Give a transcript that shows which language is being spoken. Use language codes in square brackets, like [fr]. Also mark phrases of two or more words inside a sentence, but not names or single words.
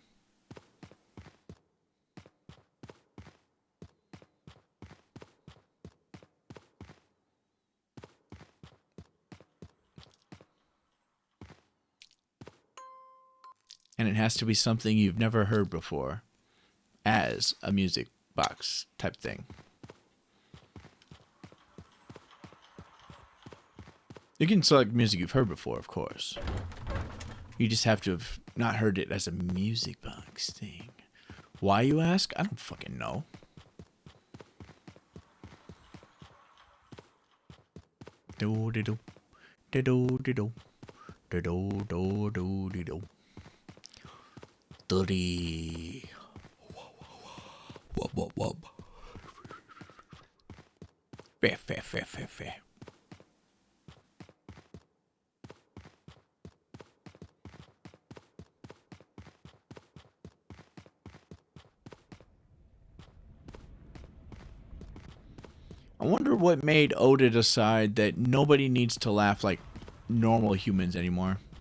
[en] And it has to be something you've never heard before as a music box type thing. You can select music you've heard before, of course. You just have to have not heard it as a music box thing. Why, you ask? I don't fucking know. Do-de-do. Do-do-de-do. Do-do-do-do-de-do. Do-dee. Wub, wub, wub. Fair, fair, fair, fair, fair. I wonder what made Oda decide that nobody needs to laugh like normal humans anymore.